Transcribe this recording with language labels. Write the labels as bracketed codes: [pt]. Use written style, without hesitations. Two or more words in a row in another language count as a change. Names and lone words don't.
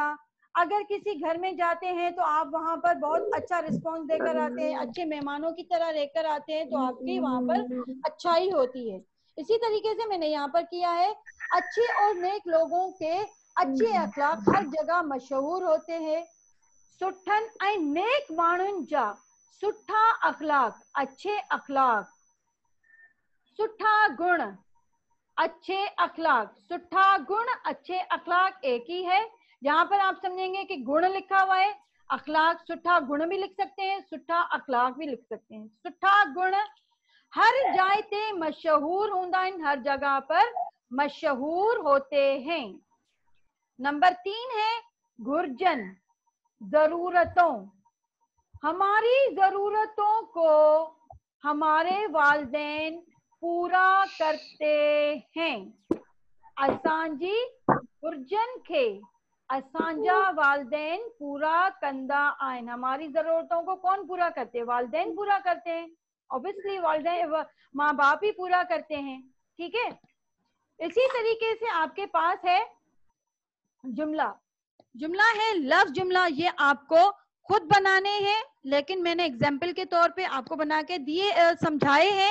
[ur] اگر کسی گھر میں جاتے ہیں تو آپ وہاں پر بہت اچھا ریسپانس دے کر آتے ہیں، اچھے مہمانوں کی طرح رہ کر آتے ہیں، تو آپ کی وہاں پر اچھائی ہوتی ہے. اسی طریقے سے میں نے یہاں پر کیا ہے، اچھے اور نیک لوگوں کے اچھے اخلاق ہر جگہ مشہور ہوتے ہیں. [sd] सुठन ऐं नेक माण्हुनि जा सुठा अखलाक, [ur] اچھے اخلاق, [sd] सुठा गुण, [ur] اچھے اخلاق, [sd] सुठा गुण [ur] اچھے اخلاق ایک ہی ہے. یہاں پر آپ سمجھیں گے کہ گن لکھا ہوا ہے، اخلاق [sd] सुठा गुण [ur] بھی لکھ سکتے ہیں, [sd] सुठा अखलाक [ur] بھی لکھ سکتے ہیں. [sd] सुठा गुण हर जाए ते मशहूर होंदा है, [ur] ہر جگہ پر مشہور ہوتے ہیں. نمبر 3 ہے گھرجن، ضرورتوں، ہماری ضرورتوں کو ہمارے والدین پورا کرتے ہیں. [sd] असांजी घुर्जन खे असांजा वालिदैन पूरा कंदा आइन, [ur] ہماری ضرورتوں کو کون پورا کرتے ہیں? والدین پورا کرتے ہیں. آبویسلی والدین ماں باپ ہی پورا کرتے ہیں. ٹھیک ہے، اسی طریقے سے آپ کے پاس ہے جملہ. جملہ ہے لفظ جملہ، یہ آپ کو خود بنانے ہیں، لیکن میں نے ایگزامپل کے طور پے آپ کو بنا کے دیے، سمجھائے ہیں.